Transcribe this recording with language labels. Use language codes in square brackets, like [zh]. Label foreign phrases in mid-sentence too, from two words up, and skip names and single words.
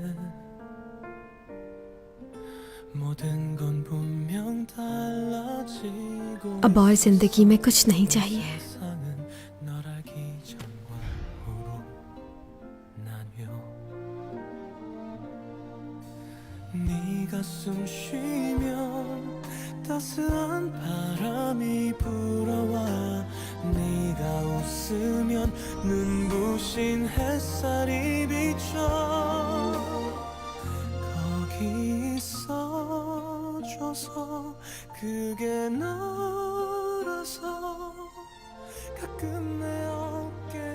[ko] 모든 건 분명 달라지고 [hi] अब और जिंदगी में कुछ नहीं चाहिए। [ko] 세상은 널 알기 전과 후로 나뉘어 네가 숨 쉬면 따스한 바람이 불어와 네가 웃으면 눈부신 햇살이 비쳐 거기 있어줘서 그게 너라서 가끔 내 어깨